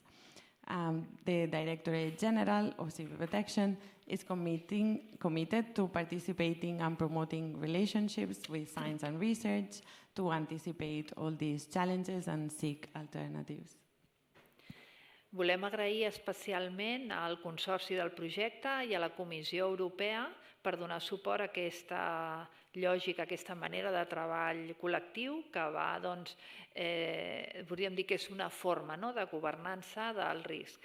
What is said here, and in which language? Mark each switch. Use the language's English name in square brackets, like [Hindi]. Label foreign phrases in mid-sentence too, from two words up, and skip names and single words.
[English] The Directorate General of Civil Protection is committed to participating and promoting relationships with science and research to anticipate all these challenges and seek alternatives. [Catalan] Volem agrair especialment al Consorci del projecte i a la Comissió Europea per donar suport a aquesta lògica, a aquesta manera de treball col·lectiu que va, doncs, podríem dir que és una forma de governança del risc.